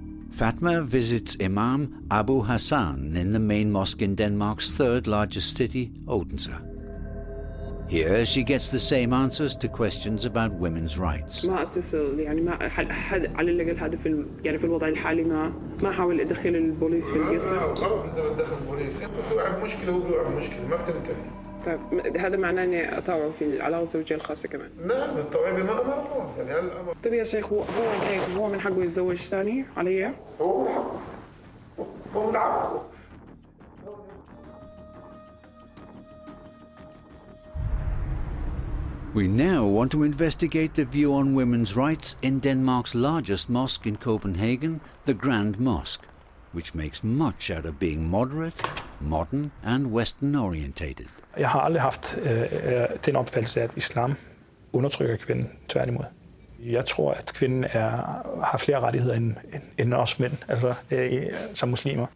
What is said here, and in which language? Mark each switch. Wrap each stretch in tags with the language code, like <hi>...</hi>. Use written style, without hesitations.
<en>Fatma visits Imam Abu Hassan in the main mosque in Denmark's third largest city, Odense. Here she gets the same answers to questions about women's rights.</en> <ar>ما اتصل يعني ما على الأقل هذا في الوضع الحالي ما حاول أدخل البوليس في القصة. غلط إذا بدخل البوليس، بتوقع بمشكلة هو بيوقع بمشكلة ما بتنتهي. طيب هذا معناه إني أطاوع في العلاقة الزوجية الخاصة كمان؟ نعم الطوعية بما أمر الله يعني هالأمر. طيب يا شيخ هو من حقه يتزوج ثاني علي؟ هو من حقه. هو من حقه.</ar> <en>We now want to investigate the view on women's rights in Denmark's largest mosque in Copenhagen, the Grand Mosque, which makes much out of being moderate, modern and Western orientated.</en> <da>Jeg har aldrig haft den opfattelse, at islam undertrykker kvinden, tværtimod. Jeg tror, at kvinden har flere rettigheder end os mænd, altså som muslimer.</da>